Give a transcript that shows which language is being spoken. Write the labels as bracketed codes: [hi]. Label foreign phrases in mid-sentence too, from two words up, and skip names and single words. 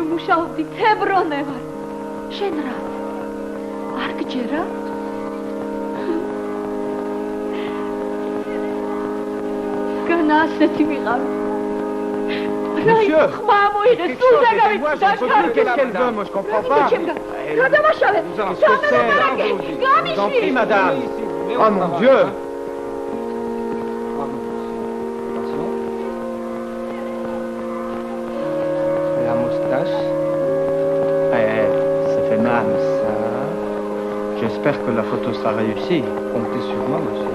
[ka] ვმუშაობდი თებრონე ვარ შენ რა არ გჯერა მართლა ასეთი ვიყავი. ხმა მოიღე, სულ დაგავი, გადავაშალე, გამიშლი. [fr] madame. Oh mon Dieu. La moustache. Ça fait mal, ça. J'espère que la photo sera réussie. Comptez sur moi, monsieur.